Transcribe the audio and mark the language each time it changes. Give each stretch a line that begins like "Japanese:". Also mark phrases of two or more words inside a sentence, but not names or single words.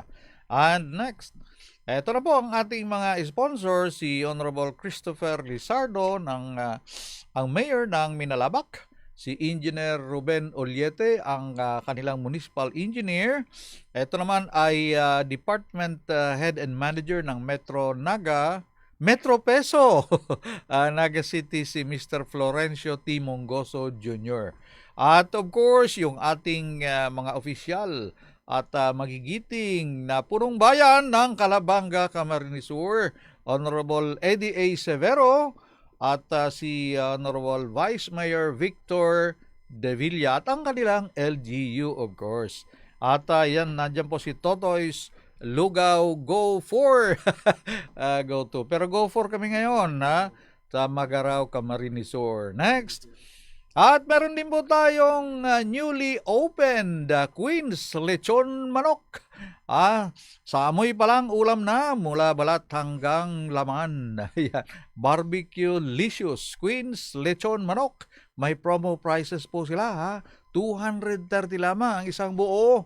English: And next,
Filipino: ito na po ang ating mga sponsor, si Honorable Christopher Lizardo, ang mayor ng Minalabak, si Engineer Ruben Oliete, ang kanilang municipal engineer. Ito naman ay
English: Department Head and Manager
Filipino: ng Metro Peso, Naga City, si Mr. Florencio T. Mongoso Jr. At
English: of course,
Filipino: yung ating mga opisyal at magigiting na punong bayan ng Calabanga, Camarines Sur, Honorable Eddie A. Severo, at si Honorable Vice Mayor Victor De Villa, at ang kanilang LGU
English: of course.
Filipino: At yan, nandyan po si Totoys Lugaw, Go 4. Go 2. Pero Go 4 kami ngayon sa Magaraw, Camarines Sur. Next. At meron din po tayong
English: newly opened
Filipino: Queen's Lechon Manok. Sa amoy pa lang ulam na mula balat hanggang laman. Barbecue Licious Queen's Lechon Manok. May promo prices po sila. 230 lamang ang isang buo.